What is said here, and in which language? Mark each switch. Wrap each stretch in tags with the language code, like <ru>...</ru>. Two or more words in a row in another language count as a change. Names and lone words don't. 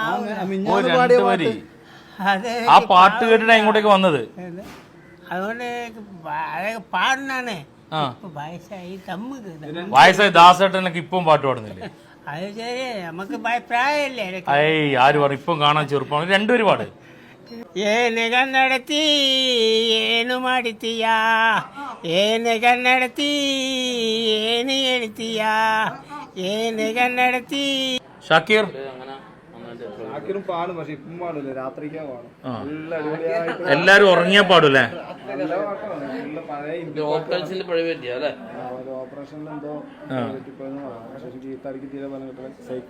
<ml>ആ പാട്ട് കേട്ടിട്ടാ ഇങ്ങോട്ടേക്ക് വന്നത്. അതുകൊണ്ട് പാടുന്നാണ്. വയസ്സായി ദാസേട്ടനൊക്കെ ഇപ്പം പാട്ട് പാടുന്നില്ലേ? അത് ശരി, നമുക്ക് പ്രായമല്ലേ. ആര് പറഞ്ഞു? ഇപ്പം കാണാൻ ചെറുപ്പമാണ്. 2 വരി പാട്.</ml> <kn>ಏನು ಕನ್ನಡತಿ ಏನು ಮಾಡುತ್ತೀಯಾ, ಏನು ಕನ್ನಡತಿ ಏನು ಹೇಳ್ತೀಯಾ, ಏನು കന്നഡത്തി.</kn> <ml>ഷാക്കിർ ഷാക്കിറും പാടും, പക്ഷെ ഇപ്പം പാടില്ല, രാത്രിക്കാ പാടും. നല്ല അടിപൊളിയായിട്ട് എല്ലാരും ഉറങ്ങിയാ പാടൂല്ലേ? നല്ല പാട്ടാണ്. നല്ല പഴയ ഓപ്പറേഷനിൽ പഴി പറ്റിയ അല്ലേ? ഓപ്പറേഷനിൽ എന്തോ ഗീതാടിക്ക് തീരെ പറഞ്ഞിട്ട്.</ml>